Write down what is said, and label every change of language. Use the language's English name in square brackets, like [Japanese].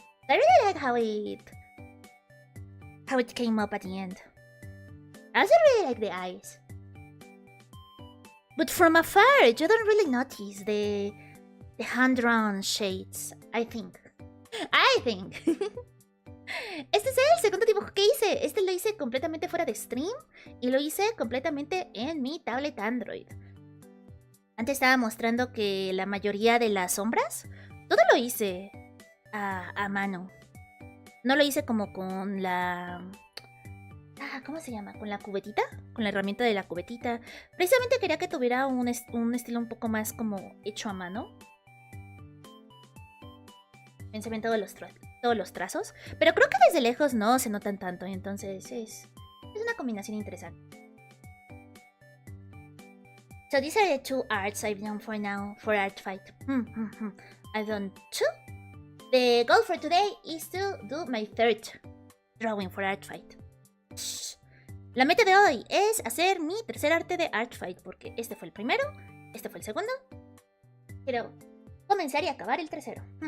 [English] I really like how it came up at the end. I also really like the eyes. But from afar, you don't really notice the hand-drawn shades, I think. [Spanish] Este es el segundo dibujo que hice. Este lo hice completamente fuera de stream y lo hice completamente en mi tablet Android. Antes estaba mostrando que la mayoría de las sombras, todo lo hice a mano. No lo hice como con la ¿Cómo se llama? ¿Con la cubetita? Con la herramienta de la cubetita. Precisamente quería que tuviera un estilo un poco más como hecho a mano. Se ven todos los trazos. Pero creo que desde lejos no se notan tanto. Entonces es una combinación interesante. [English] So these are the 2 arts I've done for now for Artfight. I've done 2. The goal for today is to do my 3rd drawing for Artfight. [Spanish] La meta de hoy es hacer mi 3er arte de Artfight, porque este fue el primero, este fue el segundo. Quiero comenzar y acabar el 3ero.